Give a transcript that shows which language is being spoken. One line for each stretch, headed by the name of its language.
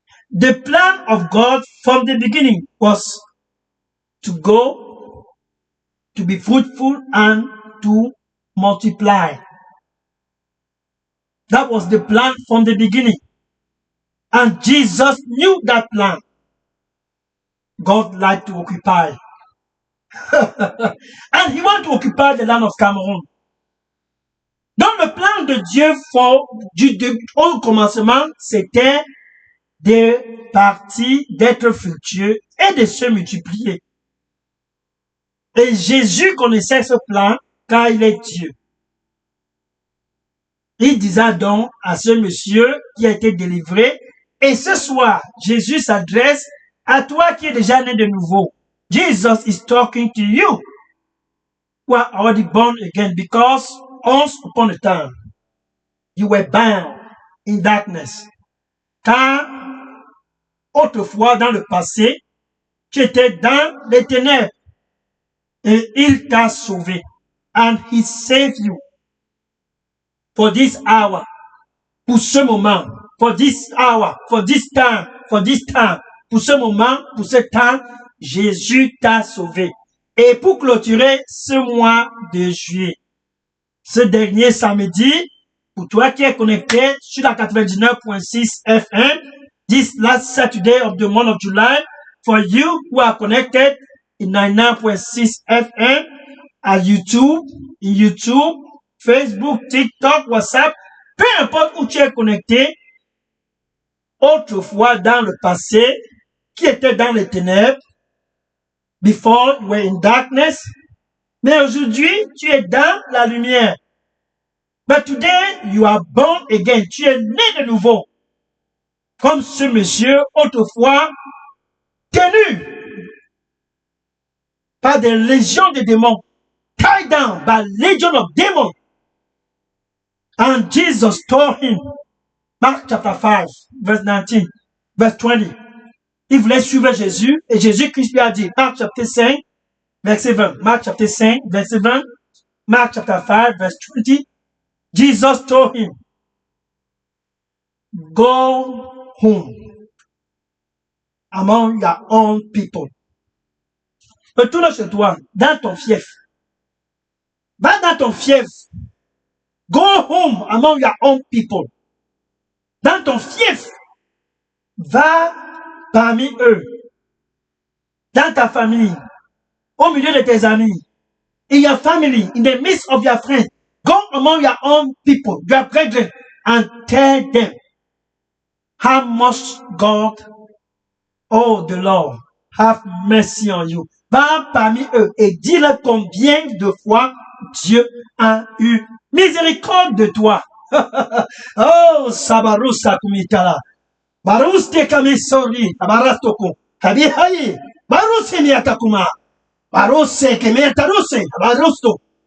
English: The plan of God from the beginning was to go, to be fruitful and to multiply. That was the plan from the beginning. And Jesus knew that plan. God liked to occupy. And he wanted to occupy the land of Cameroon.
French: Donc le plan de Dieu au commencement, c'était de partir, d'être fructueux et de se multiplier. Et Jésus connaissait ce plan car il est Dieu. Il disait donc à ce monsieur qui a été délivré, et ce soir, Jésus s'adresse à toi qui es déjà né de nouveau.
English: Jesus is talking to you who are already born again, because once upon a time, you were bound in darkness.
French: Car autrefois, dans le passé, tu étais dans les ténèbres et il t'a sauvé.
English: And he saved you for this hour,
French: pour ce moment,
English: for this hour, for this time,
French: pour ce moment, pour ce temps, Jésus t'a sauvé. Et pour clôturer ce mois de juillet, ce dernier samedi, pour toi qui es connecté sur la 99.6 FM,
English: this last Saturday of the month of July, for you who are connected in 99.6 FM,
French: à YouTube, Facebook, TikTok, WhatsApp, peu importe où tu es connecté, autrefois dans le passé, qui était dans les ténèbres,
English: before you were in darkness,
French: mais aujourd'hui, tu es dans la lumière.
English: But today, you are born again.
French: Tu es né de nouveau. Comme ce monsieur, autrefois, tenu par des légions de démons,
English: tied down by legion of demons. And Jesus told him, Mark chapter 5, verse 19, verse 20.
French: Il voulait suivre Jésus et Jésus-Christ lui a dit,
English: Mark chapter 5, verset 20, Mark chapter 5, verset 20, Mark chapter 5, verse 20, Jesus told him, go home among your own people.
French: Retourne chez toi, dans ton fief. Va dans ton fief.
English: Go home among your own people.
French: Dans ton fief. Va parmi eux. Dans ta famille. Au milieu de tes amis.
English: In your family. In the midst of your friends. Go among your own people, your brethren, and tell them how much God, oh the Lord, have mercy on you.
French: Va parmi eux et dis-leur combien de fois Dieu a eu miséricorde de toi. Oh, Sabarusa Kumitala. Baruste Kamisori, Abarastoko, Kabihayi, Baruse Miatakuma, Baruse Kemiataruse, Barusto.